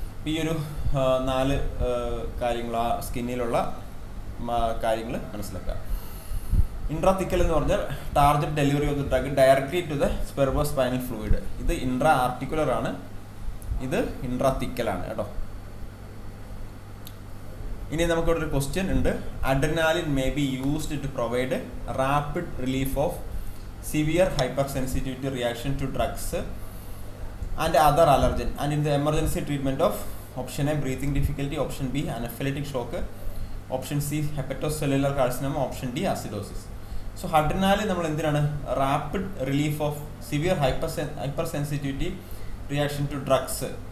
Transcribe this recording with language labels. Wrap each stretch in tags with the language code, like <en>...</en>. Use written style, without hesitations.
<ml>ഈ ഒരു 4 കാര്യങ്ങൾ, ആ സ്കിന്നിലുള്ള കാര്യങ്ങൾ മനസ്സിലാക്കുക.</ml> <en>intrathecal</en> <ml>എന്ന് പറഞ്ഞാൽ</ml> <en>Target delivery of the drug directly to the spinal fluid.</en> <ml>ഇത് ഇൻട്രാ ആർട്ടിക്കുലർ ആണ്, ഇത് ഇൻട്രാതിക്കൽ ആണ് കേട്ടോ. ഇനി നമുക്കിവിടെ ഒരു ക്വസ്റ്റ്യൻ ഉണ്ട്.</ml> <en>Adrenaline may be used to provide rapid relief of severe hypersensitivity reaction to drugs and other allergen and in the emergency treatment of option A breathing difficulty, option B anaphylactic shock, option C hepatocellular carcinoma, option D acidosis. So adrenaline</en> <ml>നമ്മൾ എന്തിനാണ്?</ml> <en>rapid relief of severe hypersensitivity reaction to drugs</en>